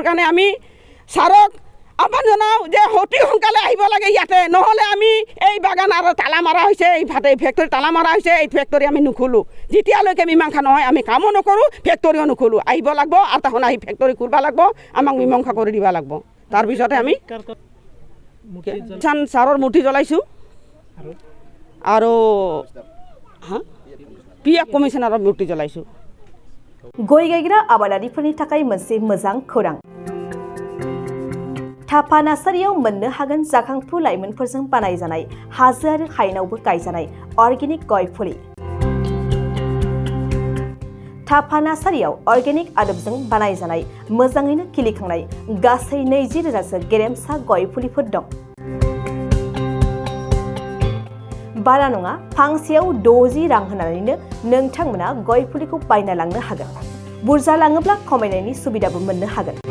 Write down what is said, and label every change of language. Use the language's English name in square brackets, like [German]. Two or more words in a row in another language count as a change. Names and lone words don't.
[Assamese] কাৰণে আমি ছাৰক আহ্বান জনাওঁ যে অতি সোনকালে আহিব লাগে ইয়াতে নহ'লে আমি এই বাগান আৰু তালা মাৰা হৈছে এই ফেক্টৰী তালা মাৰা হৈছে এই ফেক্টৰী আমি নুখোলোঁ যেতিয়ালৈকে মীমাংসা নহয় আমি কামো নকৰোঁ ফেক্টৰীও নুখোলোঁ আহিব লাগিব আৰু তাহোন আহি ফেক্টৰী কৰিব লাগিব আমাক মীমাংসা কৰি দিব লাগিব তাৰপিছতে আমি ছাৰৰ মূৰ্তি জ্বলাইছোঁ আৰু পিএফ কমিশনাৰৰ মূৰ্তি জ্বলাইছোঁ [Bodo] गय गायग्रा आबादारिफोरनि थाखाय मोनसे मोजां खौरां थापा नार्सारियाव मोननो हागोन जाखांफु लाइमोनफोरजों बानायजानाय हाजो आरो हायेनावबो गायजानाय अर्गेनिक गय फुलि थापा नार्सारियाव अर्गेनिक आदबजों बानायजानाय मोजाङैनो खिलिखांनाय गासै 20,000 सो गेरेमसा गय फुलिफोर दं बारा नङा फांसेयाव 60 रां होनानैनो नोंथांमोना गय फुलिखौ बायना लांनो हागोन बुरजा लाङोब्ला खमायनायनि सुबिदाबो मोननो हागोन